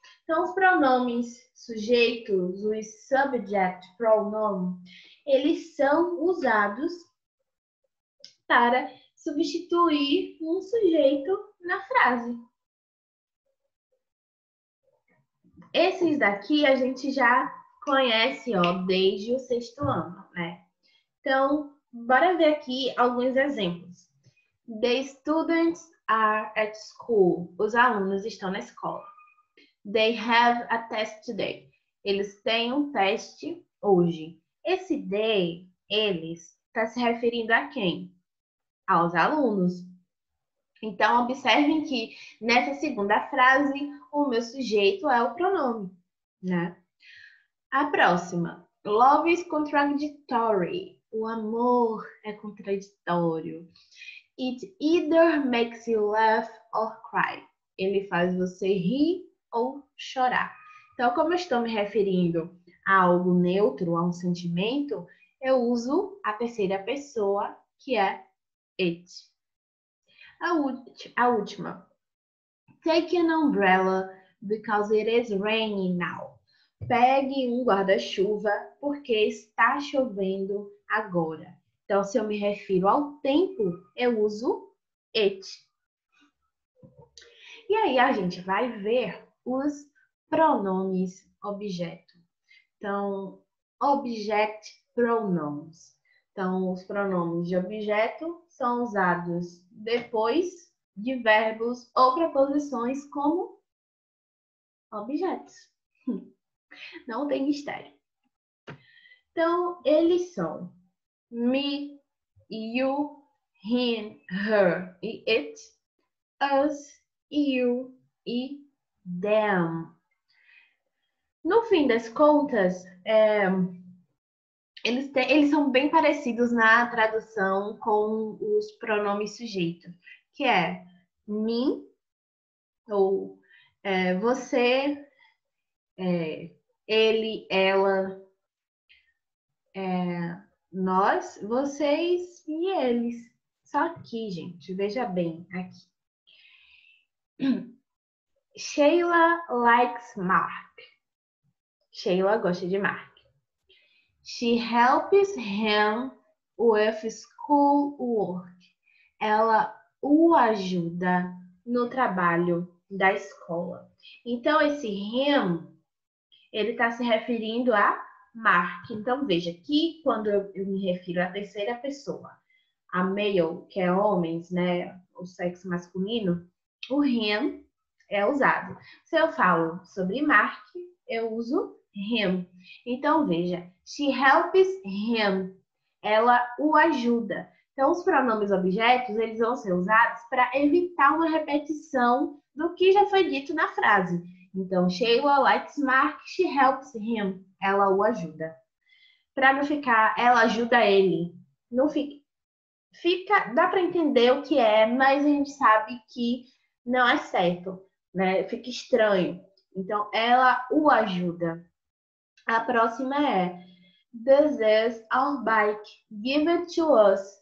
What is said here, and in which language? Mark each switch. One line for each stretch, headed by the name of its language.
Portuguese: Então, os pronomes sujeitos, os subject pronoun, eles são usados para substituir um sujeito na frase. Esses daqui a gente já conhece, ó, desde o 6º ano, né? Então, bora ver aqui alguns exemplos.
English: The students are at school.
Portuguese: Os alunos estão na escola.
English: They have a test today.
Portuguese: Eles têm um teste hoje. Esse they, eles, está se referindo a quem? Aos alunos. Então, observem que nessa segunda frase, o meu sujeito é o pronome, né? A próxima.
English: Love is contradictory.
Portuguese: O amor é contraditório.
English: It either makes you laugh or cry.
Portuguese: Ele faz você rir ou chorar. Então, como eu estou me referindo a algo neutro, a um sentimento, eu uso a terceira pessoa, que é it. A última.
English: Take an umbrella because it is raining now.
Portuguese: Pegue um guarda-chuva porque está chovendo agora. Então, se eu me refiro ao tempo, eu uso it. E aí a gente vai ver os pronomes objeto. Então, object pronouns. Então, os pronomes de objeto são usados depois de verbos ou preposições como objetos. Não tem mistério. Então, eles são me, you, him, her e it, us, you e them. No fim das contas, eles são bem parecidos na tradução com os pronomes sujeitos, que é mim, ou você, ele, ela, nós, vocês e eles. Só que, gente, veja bem aqui.
English: Sheila likes Mark.
Portuguese: Sheila gosta de Mark.
English: She helps him with school work.
Portuguese: Ela o ajuda no trabalho da escola. Então, esse him, ele está se referindo a Mark. Então, veja que quando eu me refiro à terceira pessoa, a male, que é homens, né, o sexo masculino, o him é usado. Se eu falo sobre Mark, eu uso him. Então, veja,
English: she helps him.
Portuguese: Ela o ajuda. Então, os pronomes objetos, eles vão ser usados para evitar uma repetição do que já foi dito na frase.
English: Então, Sheila likes Mark, she helps him.
Portuguese: Ela o ajuda. Para não ficar, ela ajuda ele. Não fica, dá para entender o que é, mas a gente sabe que não é certo. né? Fica estranho. Então, ela o ajuda. A próxima é
English: This is our bike. Give it to us.